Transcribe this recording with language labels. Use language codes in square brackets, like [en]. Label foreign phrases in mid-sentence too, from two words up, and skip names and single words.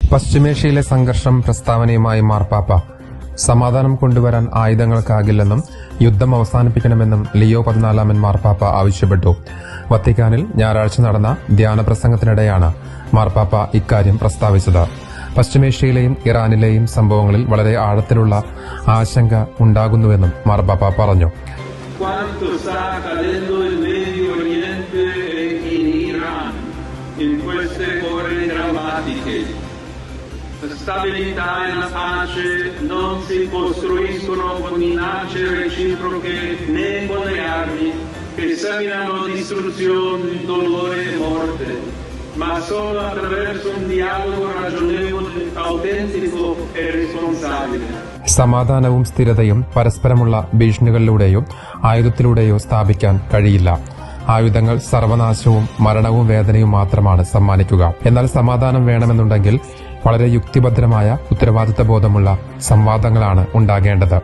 [ml] പശ്ചിമേഷ്യയിലെ സംഘർഷം പ്രസ്താവനയുമായി മാർപ്പാപ്പ സമാധാനം കൊണ്ടുവരാൻ ആയുധങ്ങൾക്കാകില്ലെന്നും യുദ്ധം അവസാനിപ്പിക്കണമെന്നും ലിയോ 14 മാർപ്പാപ്പ ആവശ്യപ്പെട്ടു. വത്തിക്കാനിൽ ഞായറാഴ്ച നടന്ന ധ്യാന പ്രസംഗത്തിനിടെയാണ് മാർപ്പാപ്പ ഇക്കാര്യം പ്രസ്താവിച്ചത്. പശ്ചിമേഷ്യയിലെയും ഇറാനിലെയും സംഭവങ്ങളിൽ വളരെ ആഴത്തിലുള്ള ആശങ്ക ഉണ്ടാകുന്നുവെന്നും മാർപ്പാപ്പ പറഞ്ഞു. [it] La stabilità e la pace non si costruiscono con minacce reciproche né con le armi che seminano distruzione, dolore e morte, ma solo attraverso un dialogo ragionevole, autentico e responsabile. [ml] സമാധാനവും സ്ഥിരതയും പരസ്പരമുള്ള ഭീഷണികളിലൂടെയോ ആയുധത്തിലൂടെയോ സ്ഥാപിക്കാൻ കഴിയില്ല. ആയുധങ്ങൾ സർവനാശവും മരണവും വേദനയും മാത്രമാണ് സമ്മാനിക്കുക. എന്നാൽ സമാധാനം വേണമെന്നുണ്ടെങ്കിൽ വളരെ യുക്തിഭദ്രമായ ഉത്തരവാദിത്ത ബോധമുള്ള സംവാദങ്ങളാണ് ഉണ്ടാകേണ്ടത്.